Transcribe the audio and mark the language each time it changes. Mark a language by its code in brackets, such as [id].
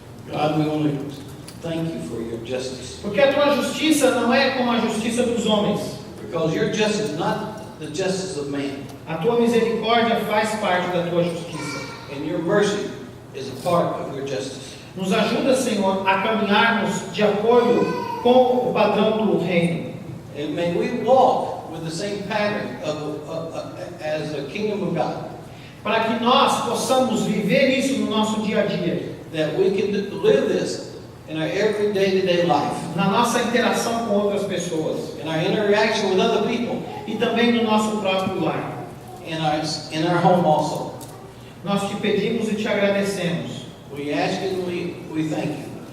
[en] God, we only thank you for your justice. [pt] Porque a tua justiça não é como a justiça dos homens. [en] Because your justice is not the justice of man. [pt] A tua misericórdia faz parte da tua justiça. [en] And your mercy is a part of your justice. [pt] Nos ajuda, Senhor, a caminharmos de acordo com o padrão do reino. [en] And may we walk with the same pattern as the kingdom of God. [pt] Para que nós possamos viver isso no nosso dia a dia. [en] That we can live this in our every day-to-day life. [pt] Na nossa interação com outras pessoas. [en] In our interaction with other people. [pt] E também no nosso próprio lar. [en] In our home also. [pt] Nós te pedimos e te agradecemos. [en] We ask you and we thank you.